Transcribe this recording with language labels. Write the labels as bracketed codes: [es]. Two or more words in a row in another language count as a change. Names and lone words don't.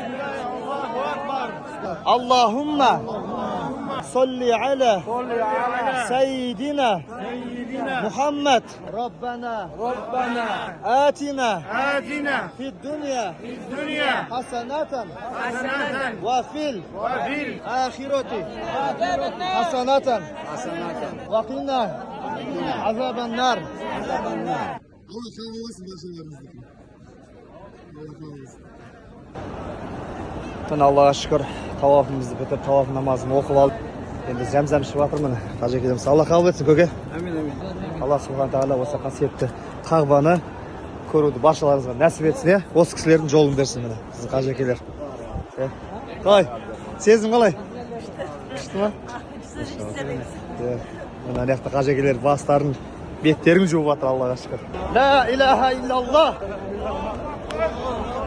[ar] اللهم صل على سيدنا محمد ربنا آتنا في الدنيا حسنة وفي الآخرة حسنة وقنا عذاب النار. [kk] Аллаға шүкір, тавафымызды бітіп, таваф намазын оқып алып, енді зәм-зәм ішіп жатырмын. Қажекелеміз. Алла қабыл етсін, көке. Амин. [ar] الله سبحانه تعالى [kk] осы қасиетті Қағбаны көруді баршаларыңызға нәсіп етсін, осы кісілердің жолын берсін. Сіздің қажекелер. Қалай? Сезім қалай? Күшті ма? Мына аяқта қажекелер бастарын, беттерін жуып жатыр, Аллаға шүкір. [ar] لا إله إلا الله.